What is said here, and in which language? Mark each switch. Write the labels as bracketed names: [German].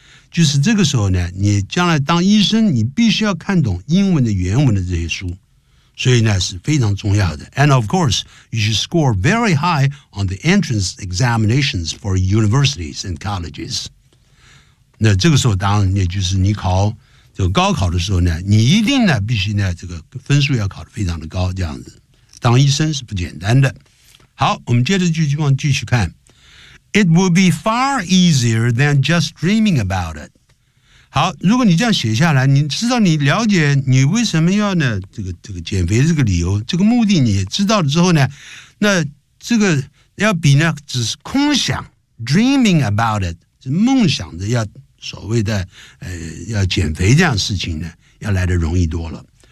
[Chinese] 就是这个时候呢你将来当医生你必须要看懂英文的原文的这些书所以呢是非常重要的 [English] And of course, you should score very high on the entrance examinations for universities and colleges. [Chinese] 那这个时候当然也就是你考这个高考的时候呢你一定呢必须呢这个分数要考得非常的高这样子。当医生是不简单的。好我们接着继续往继续看。 [English] It will be far easier than just dreaming about it. [Chinese] 好如果你这样写下来你知道你了解你为什么要呢这个减肥这个理由这个目的你知道了之后呢那这个要比呢只是空想 [English] dreaming about it, [Chinese] 是梦想着要所谓的要减肥这样的事情呢要来得容易多了。